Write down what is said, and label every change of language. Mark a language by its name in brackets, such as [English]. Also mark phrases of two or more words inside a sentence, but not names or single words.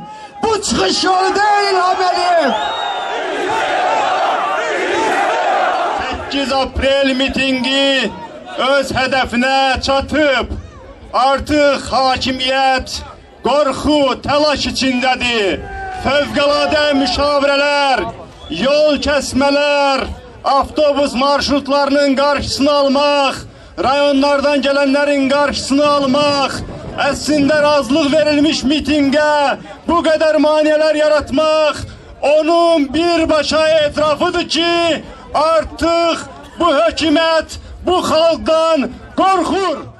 [Turkish] Bu çıkış yolu değil İlham Əliyev. 8 Aprel mitingi öz hedefine çatıp artık hakimiyet korku, telaş içindedir. [Azerbaijani] Fövqəladə müşavirələr, yol kəsmələr, avtobus marşrutlarının qarşısını almaq, rayonlardan gelenlerin qarşısını almaq, əslində razılıq verilmiş mitingə bu qədər maniyeler yaratmaq, onun birbaşa etrafıdır ki, artıq bu hökumət bu xalqdan qorxur.